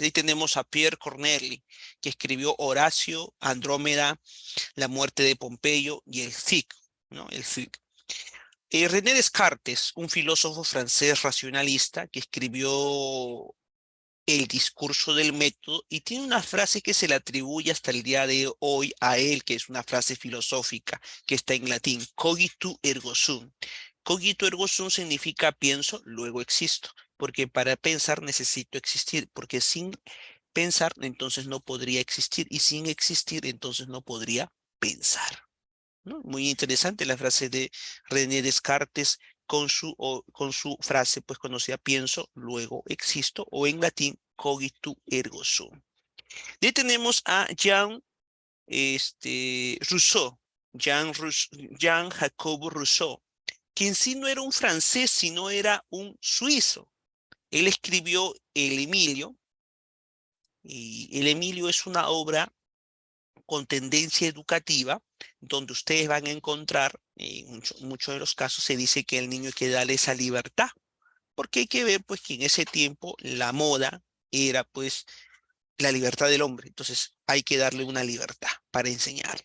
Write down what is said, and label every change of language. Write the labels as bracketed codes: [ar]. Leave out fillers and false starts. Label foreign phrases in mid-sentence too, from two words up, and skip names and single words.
[es] Ahí tenemos a Pierre Corneille, que escribió Horacio, Andrómeda, La muerte de Pompeyo y el Cid, ¿no? El Cid. René Descartes, un filósofo francés racionalista que escribió El discurso del método y tiene una frase que se le atribuye hasta el día de hoy a él, que es una frase filosófica que está en latín, [la] cogito ergo sum. Cogito ergo sum [es] significa pienso, luego existo, porque para pensar necesito existir, porque sin pensar entonces no podría existir y sin existir entonces no podría pensar, ¿no? Muy interesante la frase de René Descartes con su frase pues conocida pienso, luego existo o en latín [la] cogito ergo sum. [es] De ahí tenemos a Jean Rousseau, Jean Jacobo Rousseau, que en sí no era un francés, sino era un suizo. Él escribió El Emilio, y El Emilio es una obra con tendencia educativa, donde ustedes van a encontrar, en muchos de los casos se dice que al niño hay que darle esa libertad, porque hay que ver pues que en ese tiempo la moda era pues la libertad del hombre, entonces hay que darle una libertad para enseñar.